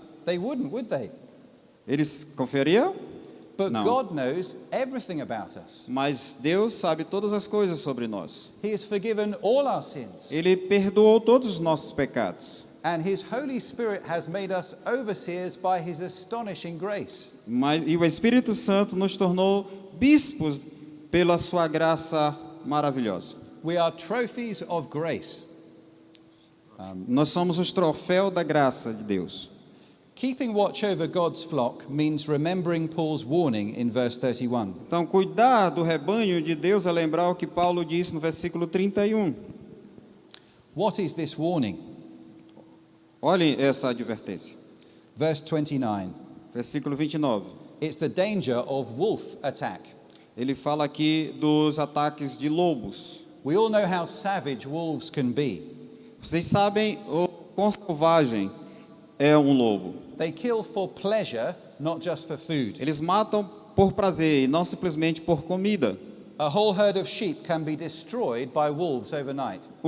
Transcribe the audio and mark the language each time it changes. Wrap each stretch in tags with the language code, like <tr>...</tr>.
<en>They wouldn't, would they?</en> <pt>Eles confiariam?</pt> <en>But No. God knows everything about us.</en> <pt>Mas Deus sabe todas as coisas sobre nós.</pt> <en>He has forgiven all our sins.</en> <pt>Ele perdoou todos os nossos pecados.</pt> <en>And His Holy Spirit has made us overseers by His astonishing grace.</en> <pt>E o Espírito Santo nos tornou bispos pela sua graça maravilhosa.</pt> <en>We are trophies of grace.</en> <pt>Nós somos os troféus da graça de Deus.</pt> <en>Keeping watch over God's flock means remembering Paul's warning in verse 31.</en> <pt>Então, cuidar do rebanho de Deus é lembrar o que Paulo disse no versículo 31.</pt> <en>What is this warning?</en> <pt>Olhem essa advertência.</pt> <en>Verse 29.</en> <pt>Versículo 29.</pt> <en>It's the danger of wolf attack.</en> <pt>Ele fala aqui dos ataques de lobos.</pt> <en>We all know how savage wolves can be.</en> <pt>Vocês sabem o quão selvagem é um lobo.</pt> <en>They kill for pleasure, not just for food.</en> <pt>Eles matam por prazer e não simplesmente por comida.</pt> <en>A whole herd of sheep can be destroyed by wolves overnight.</en>